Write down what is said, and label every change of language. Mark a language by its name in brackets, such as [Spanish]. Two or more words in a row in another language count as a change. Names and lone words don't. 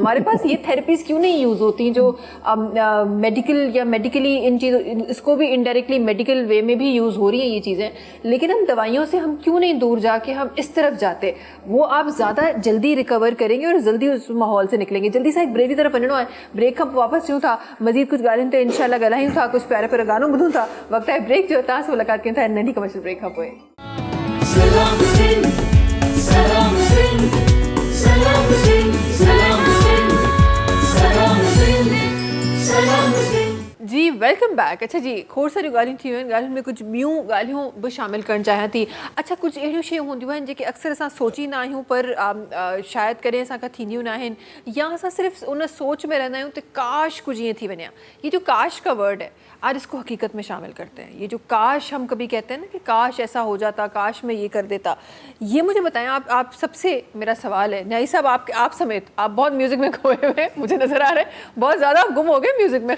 [Urdu] ہمارے پاس یہ تھیراپیز کیوں نہیں یوز ہوتی جو میڈیکل یا میڈیکلی ان چیزوں، اس کو بھی ان ڈائریکٹلی [English] medical way [Urdu] میں بھی یوز ہو رہی ہیں یہ چیزیں، لیکن ہم دوائیوں سے ہم کیوں نہیں دور جا کے ہم اس طرف جاتے? وہ آپ زیادہ جلدی ریکور کریں گے اور جلدی اس ماحول سے نکلیں گے. [Sindhi] जल्दी से एक ब्रेक की तरफ वञणो है, ब्रेक खां वापस यूँ था मज़ीद कुछ ॻाल्हियुनि ते इंशाल्लाह ॻाल्हायूं था, कुछ प्यारे प्यारे गानों ॿुधूं था। वक्त है ब्रेक जो, तव्हां सां मुलाक़ात कयूं था नंढी कमर्शियल ब्रेक खां पोइ। सलाम सिंह सलाम सिंह सलाम सिंह सलाम सिंह सलाम सिंह सलाम सिंह। [English] جی welcome back. [Urdu] اچھا جی, [Sindhi] खोड़ सारी ॻाल्हियूं थी वियूं आहिनि, ॻाल्हियुनि में कुझु ॿियूं ॻाल्हियूं बि शामिलु करणु चाहियां थी। अच्छा, कुझु अहिड़ियूं शयूं हूंदियूं आहिनि जेके अक्सर असां सोचींदा आहियूं पर शायदि कॾहिं असांखां थींदियूं न आहिनि, या असां सिर्फ़ु उन सोच में रहंदा आहियूं त काश कुछ ईअं थी वञे। [Urdu] یہ جو کاش کا ورڈ ہے، آج اس کو حقیقت میں شامل کرتے ہیں. یہ جو کاش ہم کبھی کہتے ہیں نا کہ کاش ایسا ہو جاتا، کاش میں یہ کر دیتا، یہ مجھے بتائیں آپ سب سے میرا سوال ہے، نیائی صاحب آپ سمیت، آپ بہت میوزک میں کھوئے ہوئے ہیں، مجھے نظر آ رہا ہے، بہت زیادہ آپ گم ہو گئے میوزک میں.